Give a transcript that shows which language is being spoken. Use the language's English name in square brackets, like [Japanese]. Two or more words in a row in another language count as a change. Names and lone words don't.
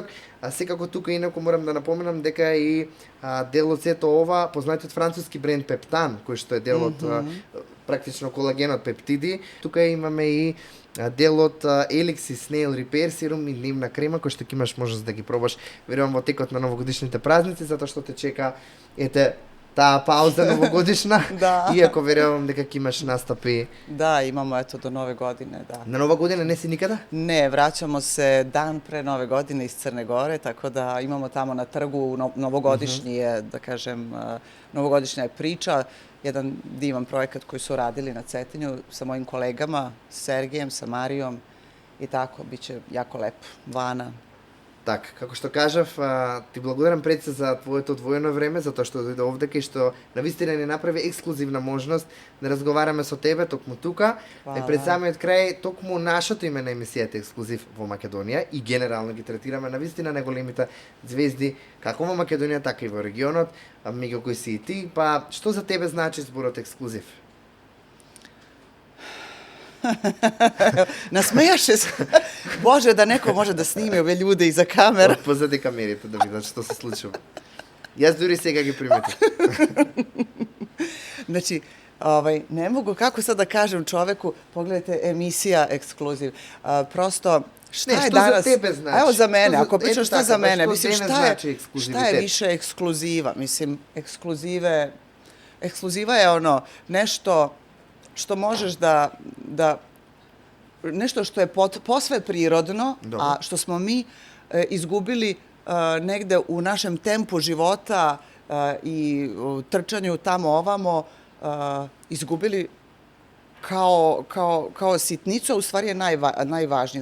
[Macedonian] Секако тука инаку морам да напоменам дека и дел од сето ова, познатиот француски бренд Пептан, кој што е дел од практично колагенот пептиди. Тука имаме и дел од Elixir Snail Repair Serum и дневна крема, кој што ќе имаш можност да ги пробаш, верувам, во текот на новогодишните празници, затоа што те чека, ете, таа пауза новогодишна, иако верувам дека ќе имаш настапи. [Serbian] Da, imamo eto do nove godine, da. [Macedonian] На нова година не си никада? [Serbian] Ne, vraćamo se dan pre nove godine iz Crne Gore, tako da imamo tamo na trgu novogodišnji je, da kažem, novogodišnja je priča, jedan divan projekat koji su radili na Cetinju sa mojim kolegama, Sergejem, sa Marijom i tako, bit će jako lepo. Vana. [Macedonian] Така, како што кажав, ти благодарам пред се за твоето одвоено време, затоа што дојде овдека и што навистина ни направи ексклузивна можност да разговараме со тебе токму тука. И пред самиот крај, токму нашето име на емисијата ексклузив во Македонија и генерално ги третираме навистина најголемите звезди како во Македонија, така и во регионот, меѓу кои си и ти. Па, што за тебе значи зборот ексклузив? [Serbian] Nasmejaše se. Bože, da neko može da snimi ove ljude iza kamera. [Macedonian] Позади камерите да видат што се случува. Јас дури сега ги приметив. [Serbian] Znači, ne mogu, kako sad da kažem čoveku, pogledajte, emisija ekskluziv. Prosto, šta je danas... Što za tebe znači? Evo za mene, ako pričam šta za mene, mislim, šta je više ekskluziva? Mislim, ekskluziva je ono nešto što možeš da nešto što je posve prirodno, a što smo mi izgubili negde u našem tempu života i trčanju tamo ovamo, izgubili kao sitnica, u stvari je najvažnije.